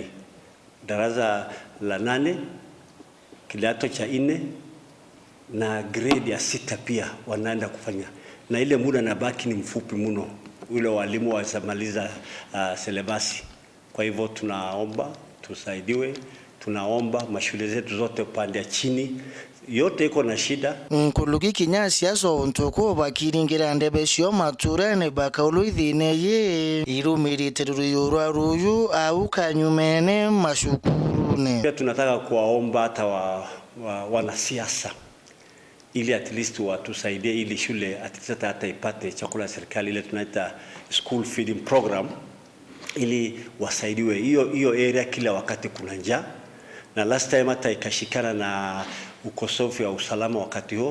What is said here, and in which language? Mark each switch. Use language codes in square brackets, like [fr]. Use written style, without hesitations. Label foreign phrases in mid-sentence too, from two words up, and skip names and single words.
[sw] Darasa la 8, kidato cha 4 na grade ya 6 pia wanaenda kufanya. Na ile muda nabaki ni mfupi mno. Ule walimu wasamaliza selebasi. Kwa hivyo tunaomba tusaidiwe, tunaomba mashule zetu zote upande chini yote iko na shida. [mer] Nkuluki kinyasi aso ntoko bakiringira ndebe cio maturane bakauluithine ye irumirite ruyu au kanyumene mashukurune. [sw] Pia tunataka kuwaomba hata wanasiasa ili [en] at least [sw] watusaidie ili shule [en] at least [sw] hata ipate chakula ya serikali, ile tunaita [en] school feeding program, [sw] ili wasaidiwe. Hiyo area kila wakati kuna njaa, na [en] last time [sw] hata ikashikana na ukosefu wa usalama wakati huo.